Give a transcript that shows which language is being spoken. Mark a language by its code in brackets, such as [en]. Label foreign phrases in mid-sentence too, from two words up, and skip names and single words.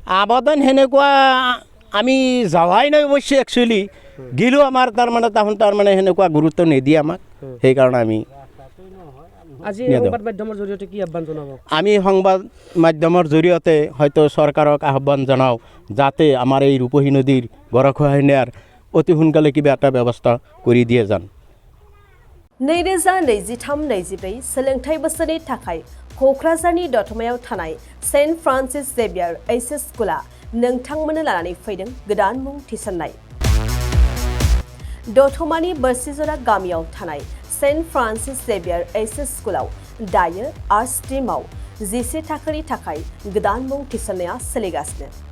[as] আবেদন সেনেকুৱা আমি যাৱাই নাই অৱশ্যে একচুৱেলি গিলেও আমাৰ তাৰমানে সেনেকুৱা গুৰুত্ব নিদিয়ে আমাক সেইকাৰণে আমি আজি সংবাদ মাধ্যমৰ জৰিয়তে কি আহ্বান জনাব আমি সংবাদ মাধ্যমৰ জৰিয়তে হয়তো চৰকাৰক আহ্বান জনাওঁ যাতে আমাৰ এই ৰূপহী নদীৰ গৰাখহনীয়াৰ অতি সোনকালে কিবা এটা ব্যৱস্থা কৰি দিয়ে যেন [brx] 2023-24 सोलोंथाइ बोसोरनि थाखाय क'क्राझारनि दतमायाव थानाय सेन्ट फ्रान्सिस जेभियार एचएस स्कुला नोंथांमोननो लानानै फैदों गोदान मुं थिसननाय दतमानि बोरसिजरा गामियाव थानाय सेन्ट फ्रान्सिस जेभियार एचएस स्कुलाव दायो आर्ट्स स्ट्रीमाव 11 थाखोनि थाखाय गोदान मुं थिसननाया सोलिगासिनो